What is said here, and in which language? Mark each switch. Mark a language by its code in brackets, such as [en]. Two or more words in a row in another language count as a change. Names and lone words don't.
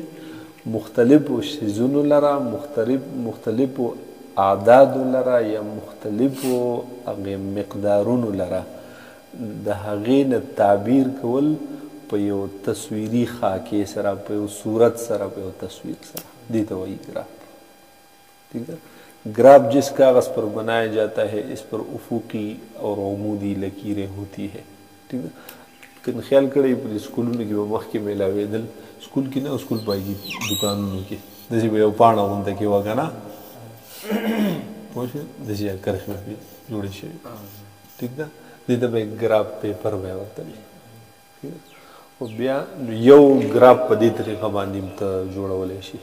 [ps] مختلفو څیزونو لره، مختلفو اعدادو لره یا مختلفو هغې مقدارونو لره د هغې نه تعبیر کول په یو تصویري خاکې سره، په یو صورت سره، په یو تصویر سره. دې ته وایي ګراف. [ur] ٹھیک ہے. گراف جس کاغذ پر بنایا جاتا ہے اس پر افقی اور عمودی لکیریں ہوتی ہے. ٹھیک ہے. [ps] کله خیال کړی په سکولونو کې به مخکې میلاوېدل، سکول کې نه، سکول پایي دکانونو کې داسې به یو پاڼه غونډه کې وه که نه، پوه شوې، داسې کرښې به جوړې شوې. ټیک ده. دې ته به یې [en] graph paper [ps] به یې ورته وي. خو بیا یو ګراف په دې طریقه باندې ته جوړولی شي.